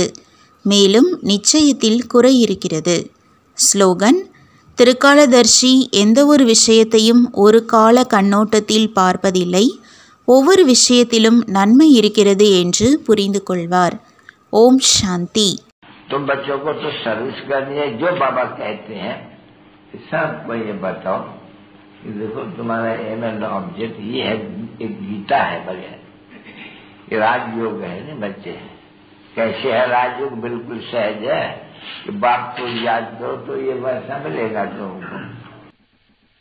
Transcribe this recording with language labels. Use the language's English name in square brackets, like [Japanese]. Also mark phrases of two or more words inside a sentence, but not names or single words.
[Tamil] மேலும் நிச்சயத்தில் குறை இருக்கிறது. ஸ்லோகன்: திருக்காலதர்ஷி எந்த ஒரு விஷயத்தையும் ஒரு கால கண்ணோட்டத்தில் பார்ப்பதில்லை. ஒவ்வொரு விஷயத்திலும் நன்மை இருக்கிறது என்று புரிந்து கொள்வார். ஓம் சாந்தி. [Hindi] तुम बच्चों को तो सर्विस करनी है, जो बाबा कहते हैं सबको ये बताओ कि देखो तुम्हारा [English] aim and object [Hindi] ये है, एक गीता है बढ़िया, ये राजयोग है ना बच्चे। कैसे है राजयोग? बिल्कुल सहज है कि बाप को याद करो तो ये वैसा मिलेगा तुमको।